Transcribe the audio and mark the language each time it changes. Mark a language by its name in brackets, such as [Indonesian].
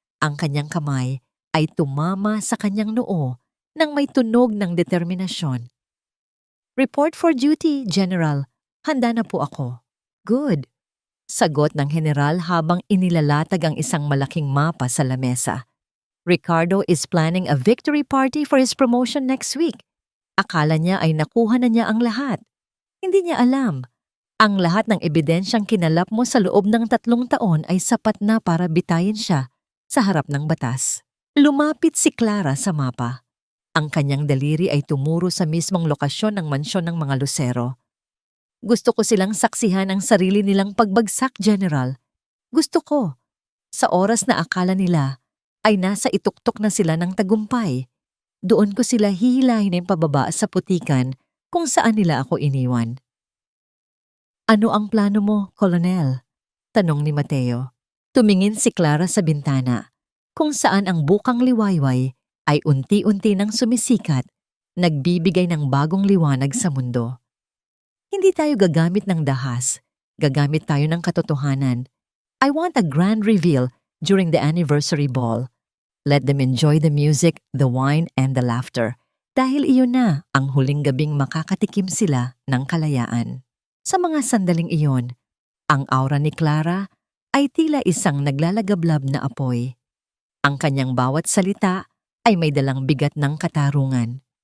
[Filipino] Ang kanyang kamay ay tumama sa kanyang noo nang may tunog ng determinasyon. [English] Report for duty, General. [Filipino] Handa na po ako. [English] Good. [Filipino] Sagot ng general habang inilalatag ang isang malaking mapa sa lamesa. [English] Ricardo is planning a victory party for his promotion next week. [Filipino] Akala niya ay nakuha na niya ang lahat. Hindi niya alam. Ang lahat ng ebidensyang kinalap mo sa loob ng 3 taon ay sapat na para bitayin siya sa harap ng batas. Lumapit si Clara sa mapa. Ang kanyang daliri ay tumuro sa mismong lokasyon ng mansyon ng mga Lucero. Gusto ko silang saksihan ang sarili nilang pagbagsak, General. Gusto ko. Sa oras na akala nila ay nasa ituktok na sila ng tagumpay, doon ko sila hihilahin pababa sa putikan kung saan nila ako iniwan. Ano ang plano mo, Colonel? Tanong ni Mateo. Tumingin si Clara sa bintana, kung saan ang bukang liwayway ay unti-unti nang sumisikat, nagbibigay ng bagong liwanag sa mundo. Hindi tayo gagamit ng dahas, gagamit tayo ng katotohanan. [English] I want a grand reveal during the anniversary ball. Let them enjoy the music, the wine, and the laughter. [Filipino] Dahil iyon na ang huling gabing makakatikim sila ng kalayaan. Sa mga sandaling iyon, ang aura ni Clara ay tila isang naglalagablab na apoy. Ang kanyang bawat salita ay may dalang bigat ng katarungan.